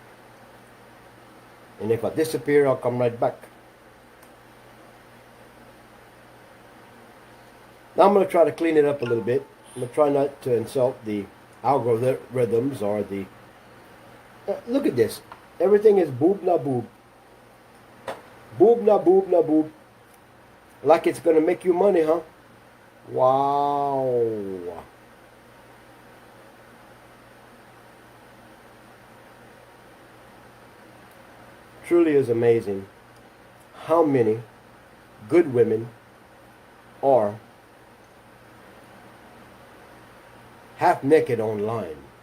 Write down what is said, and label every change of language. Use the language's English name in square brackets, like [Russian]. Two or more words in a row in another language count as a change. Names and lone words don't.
[English] And if I disappear, I'll come right back. Now I'm going to try to clean it up a little bit. I'm going to try not to insult the algorithms or the... look at this. Everything is boob na boob. Boob na boob na boob. Like it's going to make you money, huh? Wow. Truly is amazing how many good women are half naked online.